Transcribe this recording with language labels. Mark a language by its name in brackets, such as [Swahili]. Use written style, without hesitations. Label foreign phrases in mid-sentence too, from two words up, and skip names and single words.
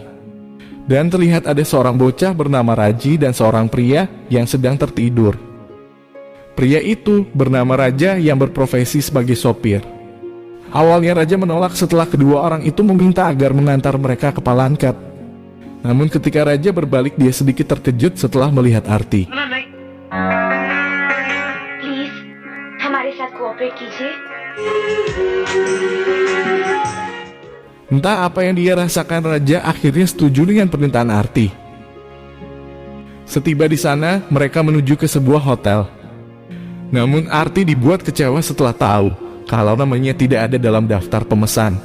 [Indonesian] Dan terlihat ada seorang bocah bernama Raji dan seorang pria yang sedang tertidur. Pria itu bernama Raja yang berprofesi sebagai sopir. Awalnya Raja menolak setelah kedua orang itu meminta agar mengantar mereka ke Palangkat. Namun ketika Raja berbalik, dia sedikit terkejut setelah melihat Aarti. [Hindi] Please, हमारे साथ कोऑपरेट कीजिए. [Indonesian] Entah apa yang dia rasakan, Raja akhirnya setuju dengan permintaan Aarti. Setiba di sana, mereka menuju ke sebuah hotel. Namun Aarti dibuat kecewa setelah tahu kalau namanya tidak ada dalam daftar pemesan.